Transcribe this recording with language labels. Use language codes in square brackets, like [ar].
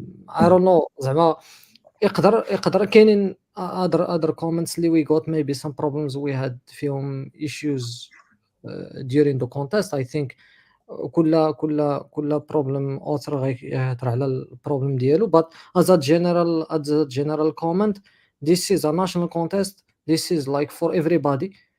[en] I don't know [ar] زعما يقدر كاينين [en] other comments [ar] اللي [en] we got maybe some problems we had [ar] فيهم [en] issues during the contest. I think [ar] كل [en] problem author [ar] غيهضر على البروبلم ديالو. [en] but as a general comment, this is a national contest. This is like for everybody.